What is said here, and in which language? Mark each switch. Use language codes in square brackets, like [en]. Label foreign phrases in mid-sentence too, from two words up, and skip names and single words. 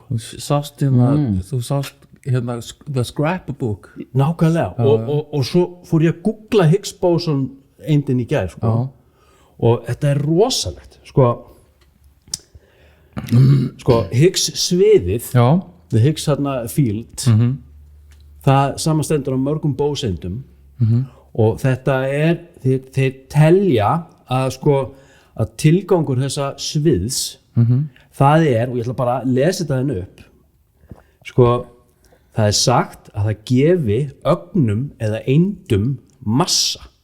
[is] Þú sást hérna [en] the scrapbook [is] nákvæmlega og svo fór ég að googla Higgs bóseindin í gær sko. Og þetta er rosalegt sko Higgs sviðið [en] the Higgs field [is] það samanstendur á mörgum bóseindum og þetta er þeir telja að sko að tilgangur þessa sviðs það er, og ég ætla bara að lesa þetta henni upp sko, það er sagt að það gefi ögnum eða eindum massa